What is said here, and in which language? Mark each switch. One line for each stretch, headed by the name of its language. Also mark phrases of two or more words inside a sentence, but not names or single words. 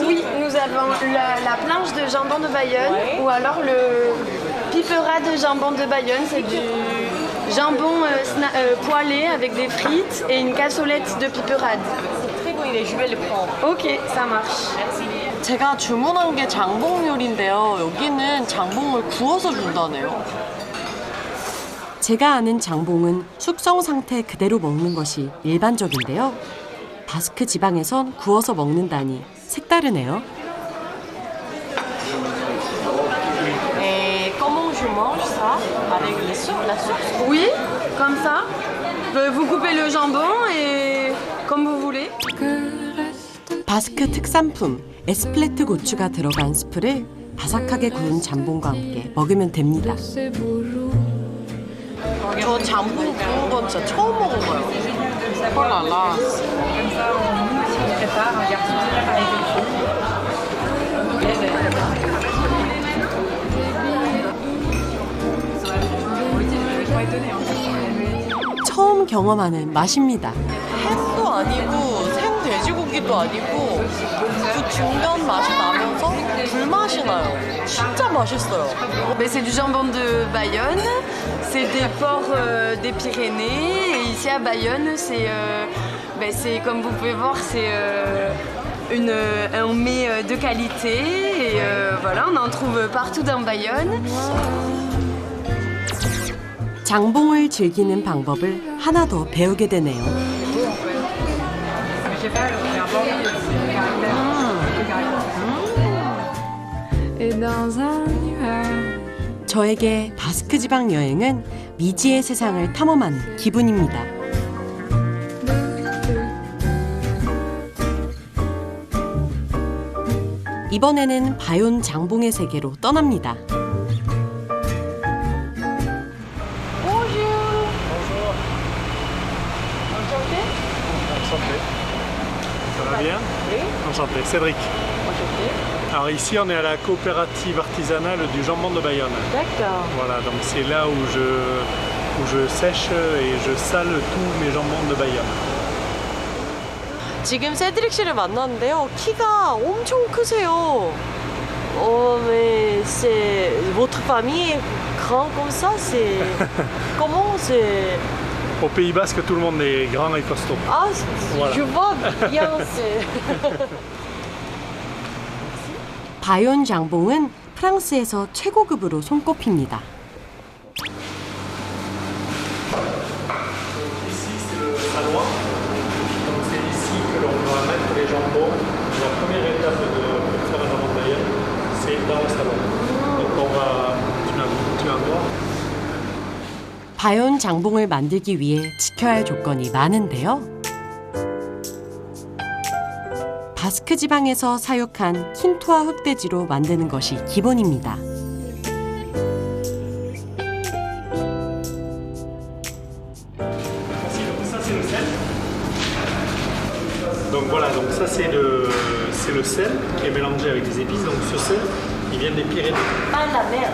French: Oui, nous avons la planche de jambon de Bayonne ou alors le pipera de jambon de Bayonne. C'est du jambon poêlé avec des frites et une cassolette de piperade. C'est très bon, je vais le prendre. Ok, ça marche.
Korean: 제가 주문한 게 장봉 요리인데요. 여기는 장봉을 구워서 준다네요. 제가 아는 장봉은 숙성 상태 그대로 먹는 것이 일반적인데요. 바스크 지방에선 구워서 먹는다니 색다르네요.
French: Et comment je mange ça? Avec les soupes, la soupe? Oui, comme ça. Vous coupez le jambon et comme vous voulez.
Korean: 바스크 특산품 에스플레트 고추가 들어간 스프를 바삭하게 구운 잠봉과 함께 먹으면 됩니다. 저 잠봉 구운 건 진짜 처음 먹어봐요. 헐랄라. 처음 경험하는 맛입니다. 햄도 아니고 생 돼지고기도 아니고 그 중간 맛이 나면서 불맛이 나요. 진짜 맛있어요.
French: C'est du jambon de Bayonne, c'est des porcs des Pyrénées. Et ici à Bayonne, c'est comme vous pouvez voir, c'est un mets de qualité. Et voilà, on en trouve partout dans Bayonne.
Korean: 장봉을 즐기는 방법을 하나 더 배우게 되네요. 저에게 바스크 지방 여행은 미지의 세상을 탐험하는 기분입니다. 이번에는 바yon 장봉의 세계로 떠납니다.
French: Ça va bien? Oui. Enchanté, Cédric. Enchanté. Alors ici on est à la coopérative artisanale du jambon de Bayonne. D'accord. Voilà, donc c'est là où je sèche et je sale tous mes jambons de Bayonne.
Korean: 지금 세드릭 씨를 만났는데요. 키가 엄청 크세요.
French: Mais c'est votre famille est grand comme ça, c'est comment c'est Au Pays Basque, tout le monde est grand et costaud. Ah, voilà. je vois bien. c'est...
Korean: 바yon 장봉은 프랑스에서 최고급으로 손꼽힙니다.
French: Ici c'est le saloir. Donc c'est ici que l'on va mettre les jambons. La première étape de faire un jambon de Bayonne, c'est dans le salon. Donc on va, tu vas voir.
Korean: 바yon 장봉을 만들기 위해 지켜야 할 조건이 많은데요. 바스크 지방에서 사육한 킨투아 흑돼지로 만드는 것이 기본입니다.
French: Donc voilà, donc ça c'est le sel qui est mélangé avec des épices. Donc ce sel, il vient des Pyrénées. Pas la mer.